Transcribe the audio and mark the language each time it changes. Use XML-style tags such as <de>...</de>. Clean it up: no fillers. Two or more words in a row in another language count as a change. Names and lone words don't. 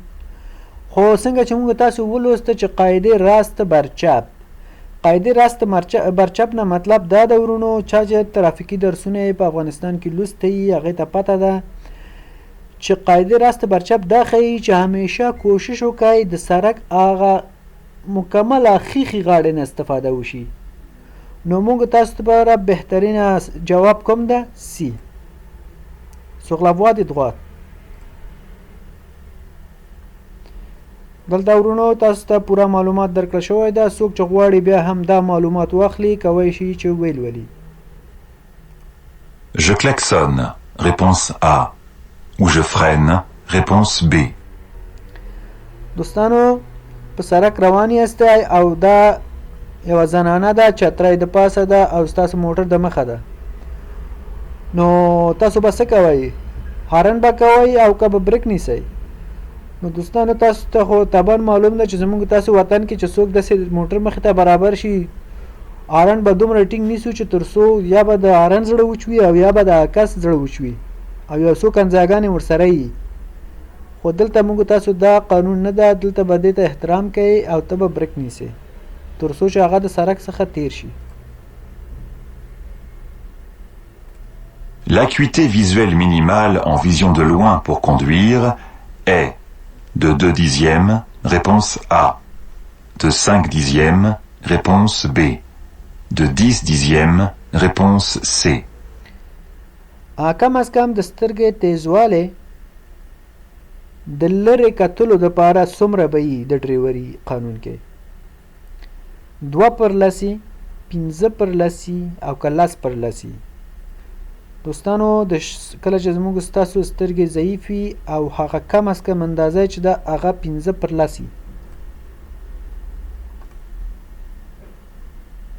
<ps>خو څنګه چې موږ تاسو ولوسته چې</ps> <fa>قاعدې راست برچپ، قاعدې راست برچپ</fa> <ps>نه مطلب دا د ورونو چا چې ترافیکي درسونه په افغانستان کې لوستی هغې ته پته ده چې</ps> <fa>قاعدې راست برچپ</fa> <ps>دا ښیي چې همیشه کوشش وکړئ د سړک هغه مکمله ښیښې غاړې نه استفاده وشي. نو موږ تاسو لپاره بهترینه جواب کوم ده؟</ps> <fr>سی sur la voie de droite.</fr> <ps>دلته ورونو تاسو ته پوره معلومات درکړل شوی ده، څوک چې غواړي بیا هم دا معلومات واخلي کوی شي چې ویل ولي.</ps> <fr>Je klaxonne, réponse A. Ou je freine, réponse B.</fr> <ps>دوستانو په سړک روان یاستئ او دا یوه زنانه ده، چتری د پاسه ده او ستاسو موټر د مخه ده، نو تاسو به څه کوئ؟ هارن به کوئ او که به بریک نیسئ؟ نو دوستانو تاسو ته خو طبعا معلوم ده چې زموږ تاسو وطن کې چې څوک داسې موټر مخې ته برابر شي هارن به دومره ټینګ نیسو چې تر څو یا به د هارن زړه وچوي او یا به د عکس زړه وچوي او یو څو کنځاګانې ورسره وي. خو دلته موږ تاسو دا قانون نه ده، دلته به دې ته احترام کوئ او ته به بریک نیسئ تر څو چې هغه د سړک څخه تیر شي.</ps> <fr>L'acuité visuelle minimale en vision de loin pour conduire est de 2 dixièmes, réponse A, de 5 dixièmes, réponse B, de 10 dixièmes, réponse C.</fr> <ps>کم از کم د سترګې تیزوالی د لرې کتلو دپاره څومره به وي د ډریوري قانون کې؟ 2 پر لسي، 15 پر لسي او که 10 پر لسي. دوستانو کله چې زموږ ستاسو سترګې ضعیف وي او هغه کم از کم اندازه چې ده هغه 15 پر لسي،</ps>